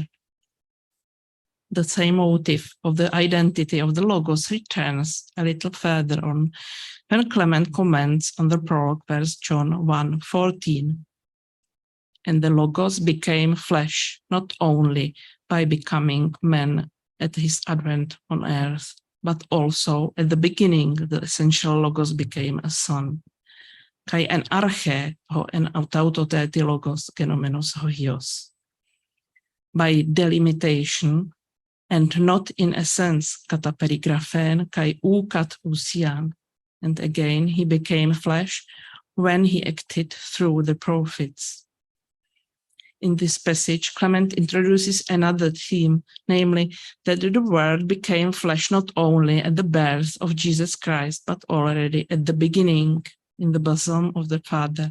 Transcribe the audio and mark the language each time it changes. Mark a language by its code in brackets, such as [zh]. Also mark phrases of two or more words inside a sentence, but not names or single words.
[en] The same motive of the identity of the Logos returns a little further on when Clement comments on the prologue, verse John 1:14. And the Logos became flesh, not only by becoming man at his advent on earth, but also at the beginning the essential Logos became a son. [el] Καὶ ἐν ἀρχῇ ὁ ἐν αὐτότητι λόγος γενόμενος υἱός. [en] By delimitation, and not in essence [el] κατὰ περιγραφὴν καὶ κατ᾽ οὐσίαν. [en] And again, he became flesh when he acted through the prophets. In this passage, Clement introduces another theme, namely that the Word became flesh not only at the birth of Jesus Christ, but already at the beginning in the bosom of the Father.